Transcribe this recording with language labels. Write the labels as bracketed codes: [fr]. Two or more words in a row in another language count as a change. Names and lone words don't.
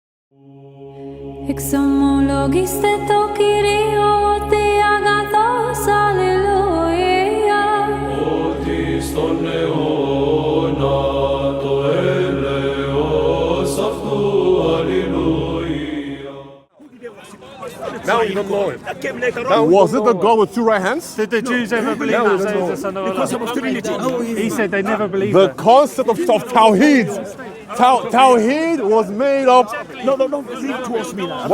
[el] Εξομολογήστε το Κύριο ότι αγαθός, αλληλούια. Ότι στον αιώνα το έλεος αυτού, αλληλούια. [en] Now you don't know him. Was it the God with two right hands? Did the Jews ever believe that he's the son of Allah? Because of Trinity. He said they never believed The that. concept of Tawheed. Tawheed was made up. No, don't leave it towards me now.